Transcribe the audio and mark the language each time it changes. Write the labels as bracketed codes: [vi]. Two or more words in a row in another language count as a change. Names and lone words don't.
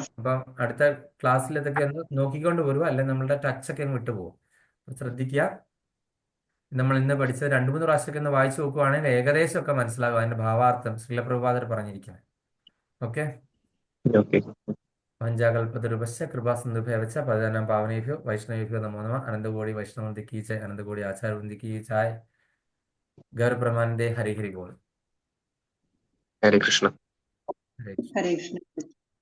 [ml] അപ്പൊ അടുത്ത ക്ലാസ്സിൽ ഇതൊക്കെ ഒന്ന് നോക്കിക്കൊണ്ട് വരുക, അല്ലെങ്കിൽ നമ്മളുടെ ടച്ചൊക്കെ അങ്ങ് വിട്ടുപോകും. ശ്രദ്ധിക്കുക. നമ്മൾ ഇന്ന് പഠിച്ചത് 2-3 പ്രാവശ്യമൊക്കെ ഒന്ന് വായിച്ചു നോക്കുവാണെങ്കിൽ ഏകദേശം ഒക്കെ മനസ്സിലാകും അതിന്റെ ഭാവാർത്ഥം ശ്രീലപ്രഭുപാദർ പറഞ്ഞിരിക്കുന്നത്. ഓക്കെ. ഓക്കെ. [sa] വഞ്ചാകൽപതരുപശ്ച കൃപാസിന്ധുഭ്യവച്ച പതിനാം പാവനേഭ്യോ വൈഷ്ണവേഭ്യോ നമോ നമഃ. [hi] अनंतकोटि वैष्णववृंद की जय, अनंतकोटि आचार्यवृंद की जय. [bn] গৌরপ্রেমানন্দে হরি হরি বোল. [sa] ഹരേ കൃഷ്ണ. ഹരേ കൃഷ്ണ. ഹരേ കൃഷ്ണ.